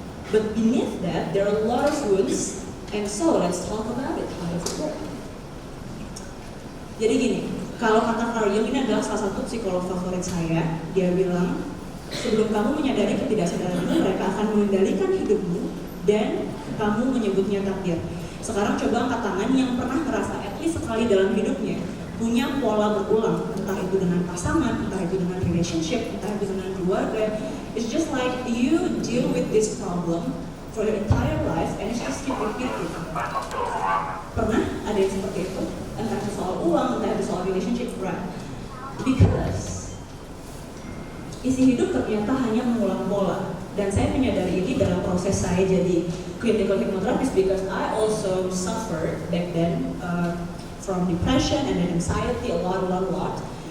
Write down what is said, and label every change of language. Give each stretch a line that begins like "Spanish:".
English: But beneath that, there are a lot of wounds, and so let's talk about it. How does it work?
Indonesian: Jadi gini, kalau kata Carl Jung, ini adalah salah satu psikolog favorit saya. Dia bilang, sebelum kamu menyadari ketidaksadaranmu, mereka akan mengendalikan hidupmu dan kamu menyebutnya takdir. Sekarang coba angkat tangan yang pernah merasa at least sekali dalam hidupnya punya pola berulang, entah itu dengan pasangan, entah itu dengan relationship, entah itu dengan keluarga.
English: It's just like you deal with this problem for your entire life and it's just keep repeating.
Indonesian: Pernah ada yang seperti itu? Entah itu soal uang, entah itu soal relationship, right? Because isi hidup ternyata hanya mengulang pola. Dan saya menyadari ini dalam proses saya jadi clinical hypnotherapist
English: because I also suffered back then from depression and then anxiety a lot.